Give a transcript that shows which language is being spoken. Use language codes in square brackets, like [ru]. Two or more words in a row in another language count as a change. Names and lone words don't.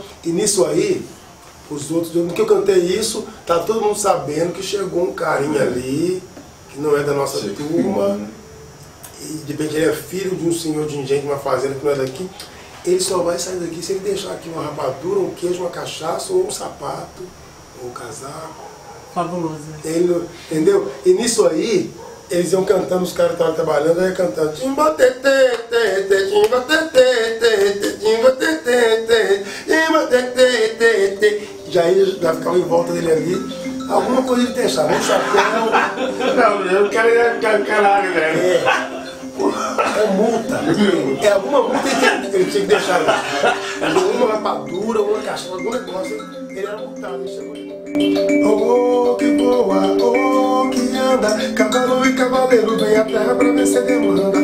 [pt] E nisso aí, os outros, no que eu cantei isso, tá todo mundo sabendo que chegou um carinha ali, que não é da nossa turma, e de repente ele é filho de um senhor de engenho de uma fazenda que não é daqui. Ele só vai sair daqui se ele deixar aqui uma rapadura, um queijo, uma cachaça, ou um sapato, ou um casaco. Fabuloso. Ele, entendeu? E nisso aí, eles iam cantando, os caras estavam trabalhando, aí cantando timba tete, tete, timba tete, tete, timba tete, tete, timba tete, tete. Já ele já ficava em volta dele ali. Alguma coisa ele deixava, um chapéu. Não, eu quero caralho, velho. É multa. É alguma multa ele tinha que deixar lá. Uma rapadura, uma cachaça, algum negócio. Ele era multado, ele chegou ali. Oh, que voa, oh, que anda, cavalo e cavaleiro, vem à terra pra vencer demanda.